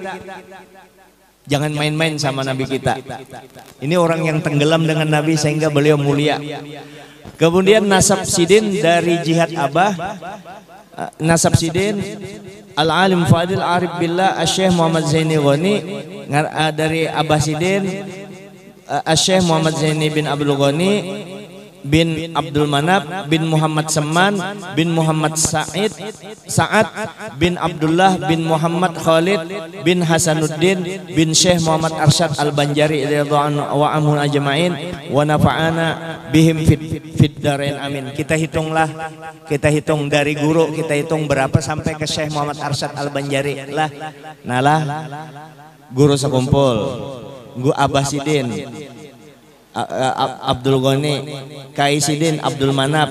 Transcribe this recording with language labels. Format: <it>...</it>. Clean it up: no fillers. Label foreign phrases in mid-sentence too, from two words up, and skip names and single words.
<id>Jangan main-main sama Nabi kita. Ini orang yang tenggelam dengan Nabi sehingga beliau mulia.</id> <bjn>Kemudian nasab sidin dari jihad abah. Nasab sidin Al-Alim Fadil Arif Billah Syekh Muhammad Zaini Ghani dari abah sidin Syekh Muhammad Zaini bin Abdul Ghani bin Abdul Manap bin Muhammad Seman bin Muhammad Sa'ad bin Abdullah bin Muhammad Khalid bin Hasanuddin bin Syekh Muhammad Arsyad Al-Banjari</bjn> <ar>رضي الله عنهم أجمعين ونفعنا بهم في الدارين آمين.</ar> <id>Kita hitung dari guru, kita hitung berapa sampai ke Syekh Muhammad Arsyad Al-Banjari lah.</id> <bjn>Nalah guru sekumpul. Gua Abah Sidin Abdul Ghani, Kai Sidin Abdul Manap.</bjn>